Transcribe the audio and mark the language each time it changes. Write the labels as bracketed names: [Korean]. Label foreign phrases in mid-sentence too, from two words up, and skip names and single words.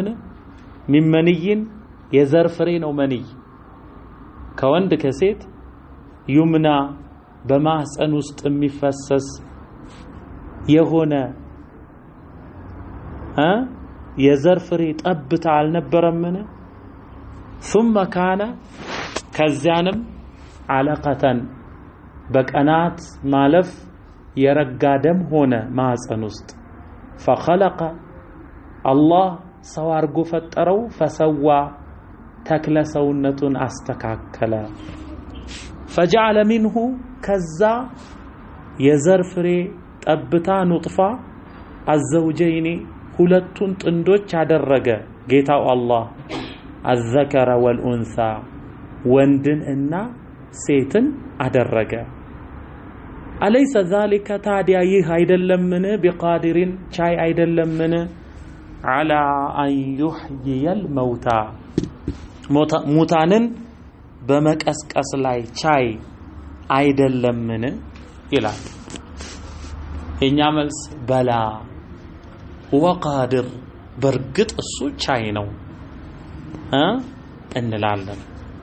[Amharic] ሚመንይን የዘር ፍሬ ነው መንይ ከወንድ ከሴት ዩምና በማህፀን ውስጥ የሚፈሰስ የሆነ የዘር ፍሬ ጠብታ አልነበረምን? [Arabic] ثم كان [Amharic] ከዚያንም አለቀተን በቀናት ማለፍ የረጋ ደም ሆነ ማህፀን ውስጥ [Arabic] فخلق الله [Amharic] ሰው አርጎ ፈጠረው فسوى ተክለ ሰውነቱን አስተካከለ [Arabic] فجعل منه [Amharic] ከዛ የዘር ፍሬ ጠብታ [Arabic] نطفة الزوجين [Amharic] ሁለቱን ጥንዶች አደረገ ጌታው አላህ [Arabic] الذكر والأنثى [Amharic] ወንድን እና ሴትን አደረገ [Arabic] أليس ذلك [Amharic] ታዲያ ይህ አይደለምን بقادرين ቻይ አይደለምን [Arabic] على أن يحيي الموتى [Amharic] ሙታንን በመቀስቀስ ላይ ቻይ አይደለምን ይላል። የኛ መልስ [Arabic] بلى وقادر [Amharic] በርግጥ እሱ ቻይ ነው እንላለን።